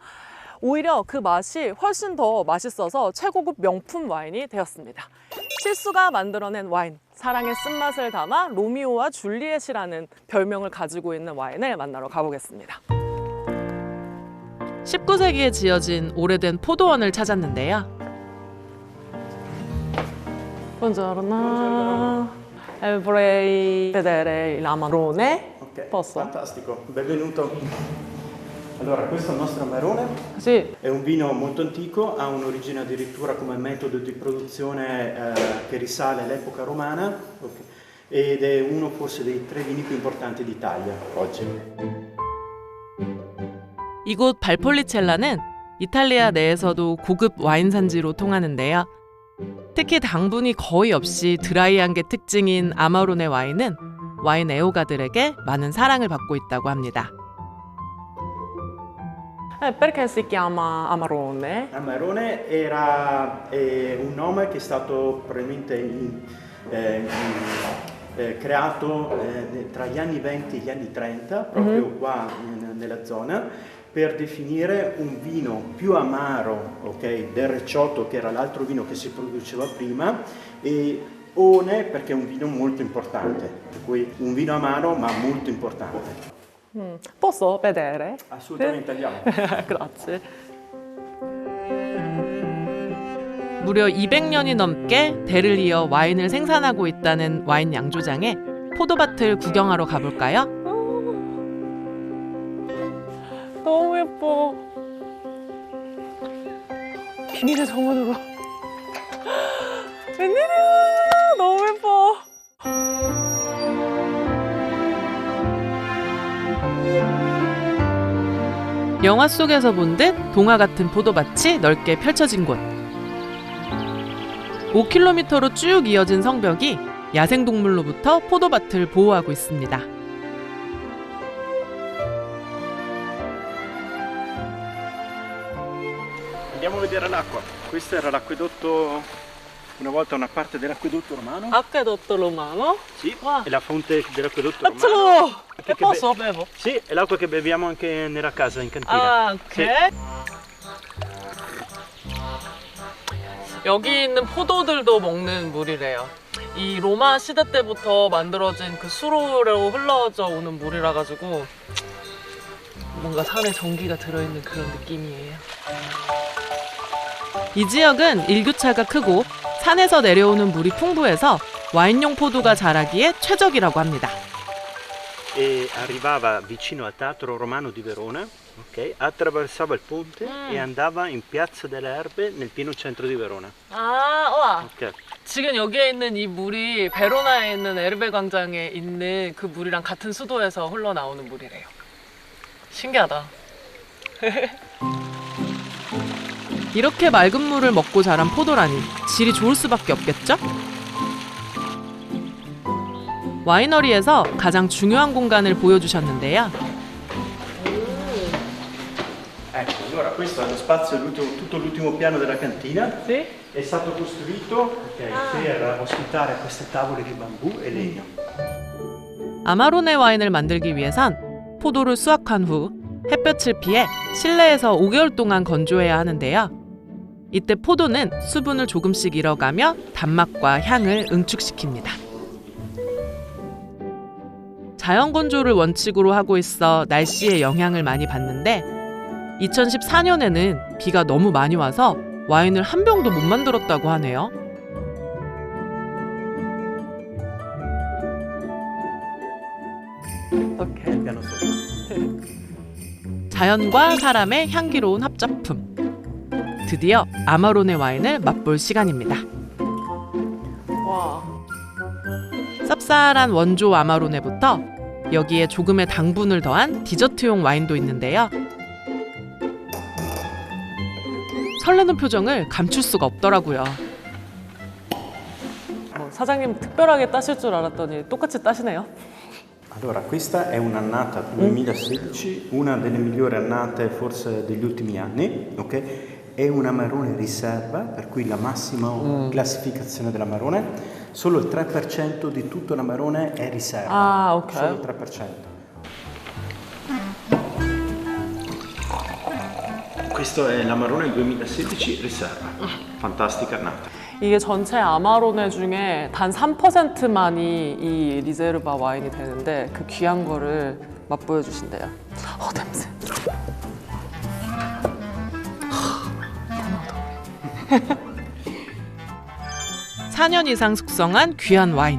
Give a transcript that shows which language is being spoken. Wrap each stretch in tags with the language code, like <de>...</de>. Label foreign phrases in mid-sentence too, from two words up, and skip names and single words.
<ko>오히려 그 맛이 훨씬 더 맛있어서 최고급 명품 와인이 되었습니다. 실수가 만들어낸 와인, 사랑의 쓴맛을 담아 로미오와 줄리엣이라는 별명을 가지고 있는 와인을 만나러 가보겠습니다. 19세기에 지어진 오래된 포도원을 찾았는데요.</ko> <it>Buongiorno. Vorrei vedere l'Amarone. Ok, Posso? fantastico, benvenuto. Allora, questo è il nostro Amarone. Sì. È un vino molto antico, ha un'origine addirittura come metodo di produzione che risale all'epoca romana, okay, ed è uno forse dei 3 vini più importanti d'Italia oggi.</it> <ko>이곳 발폴리첼라는 이탈리아 내에서도 고급 와인 산지로 통하는데요. 특히 당분이 거의 없이 드라이한 게 특징인 아마로네 와인은 와인 애호가들에게 많은 사랑을 받고 있다고 합니다.</ko> <it>Perché si chiama Amarone? Amarone era un nome che è stato probabilmente creato tra gli anni 20 e gli anni 30, proprio qua nella zona, per definire un vino più amaro, okay, del Recioto, che era l'altro vino che si produceva prima, e One perché è un vino molto importante, per cui un vino amaro ma molto importante. Posso vedere? Assolutamente, andiamo. Grazie.</it> <ko>무려 200년이 넘게 대를 이어 와인을 생산하고 있다는 와인 양조장에 포도밭을 구경하러 가볼까요? 너무 예뻐. 비밀의 정원으로. 웬일이야. 너무 예뻐. 영화 속에서 본 듯 동화 같은 포도밭이 넓게 펼쳐진 곳. 5km로 쭉 이어진 성벽이 야생동물로부터 포도밭을 보호하고 있습니다.</ko> <it>Andiamo a vedere l'acqua. Questo era l'acquedotto, una volta una parte dell'acquedotto romano. Acquedotto romano? Sì, Wow. è la fonte dell'acquedotto romano. Faccio! Che posso bevo? Sì, è l'acqua che beviamo anche nella casa, in cantina.</it> <ko>아, ok.</ko> <it>Sì.</it> <ko>여기 있는 포도들도 먹는 물이래요. 이 로마 시대 때부터 만들어진 그 수로로 흘러져 오는 물이라 가지고 뭔가 산에 전기가 들어있는 그런 느낌이에요. 이 지역은 일교차가 크고 산에서 내려오는 물이 풍부해서 와인용 포도가 자라기에 최적이라고 합니다.</ko> <it>E arrivava vicino al Teatro Romano di Verona, ok? Attraversava il ponte e andava in Piazza delle Erbe nel pieno centro di Verona.</it> <ko>아, 와. Ok. 지금 여기에 있는 이 물이 베로나에 있는 에르베 광장에 있는 그 물이랑 같은 수도에서 흘러나오는 물이래요. 신기하다. 이렇게 맑은 물을 먹고 자란 포도라니 질이 좋을 수밖에 없겠죠? 와이너리에서 가장 중요한 공간을 보여주셨는데요.</ko> <it>Ecco, allora questo è lo spazio, tutto l'ultimo piano della cantina. Sì? È stato costruito per ospitare queste tavole di bambù e legno.</it> <ko>아마로네 와인을 만들기 위해선 포도를 수확한 후 햇볕을 피해 실내에서 5개월 동안 건조해야 하는데요. 이때 포도는 수분을 조금씩 잃어가며 단맛과 향을 응축시킵니다. 자연 건조를 원칙으로 하고 있어 날씨의 영향을 많이 받는데 2014년에는 비가 너무 많이 와서 와인을 한 병도 못 만들었다고 하네요. 오케이.</ko> <it>piano sotto.</it> <ko>자연과 사람의 향기로운 합작품. 드디어 아마로네 와인을 맛볼 시간입니다. 와. 쌉쌀한 원조 아마로네부터 여기에 조금의 당분을 더한 디저트용 와인도 있는데요. 설레는 표정을 감출 수가 없더라고요. 사장님 특별하게 따실 줄 알았더니 똑같이 따시네요.</ko> <it>Allora, questa è un'annata 2016, una delle migliori annate forse degli ultimi anni, ok? È un Amarone riserva, per cui la massima classificazione dell'Amarone, solo il 3% di tutto l'Amarone è riserva. Ah, ok. Solo il 3%. Questo è l'Amarone 2016 riserva, fantastica annata.</it> <ko>이게 전체 아마로네 중에 단 3%만이 이 리제르바 와인이 되는데 그 귀한 거를 맛보여 주신대요. 냄새. 4년 이상 숙성한 귀한 와인.</ko>